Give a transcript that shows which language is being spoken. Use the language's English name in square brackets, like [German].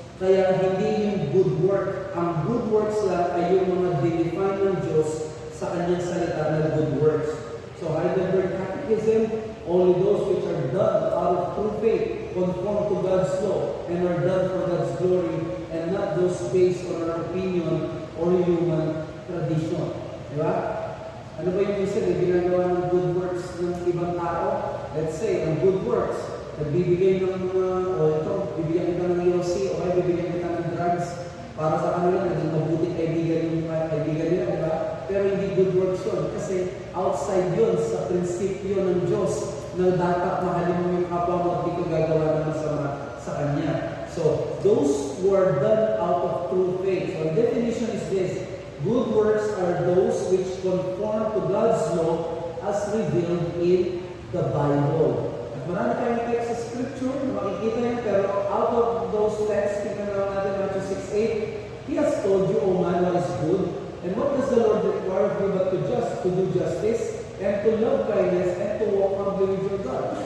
[Filipino] Kaya hindi yung good work. Ang good works lang ay yung mga dinefine ng Diyos sa kanyang salita na good works. [English] So Heidelberg Catechism, only those which are done out of true faith, conform to God's law, and are done for God's glory, and not those based on our opinion or human tradition. [Filipino] Diba? Ano ba yung isa na ginagawa ng good works ng ibang tao? Let's say, ang good works, nagbibigay ng bibigyan kita ng EOC, o kaya bibigyan kita ng drugs para sa kanila, naging mabuting kaibigan nila, diba? Pero hindi good works yun, kasi outside yun sa prinsipyo ng Diyos na dapat mahalin mo yung kapwa mo at di ko gagawa ng masama sa Kanya. [English] So, those who are done out of true faith. So, the definition is this: good works are those which conform to God's law as revealed in the Bible. [Filipino] At marami tayong text sa Scripture na makikita yan, pero out of those texts, tingnan naman natin Matthew 6:8, [English] He has told you, O man, what is good, and what does the Lord require of you but to do justice, and to love kindness, and to walk humbly with your God.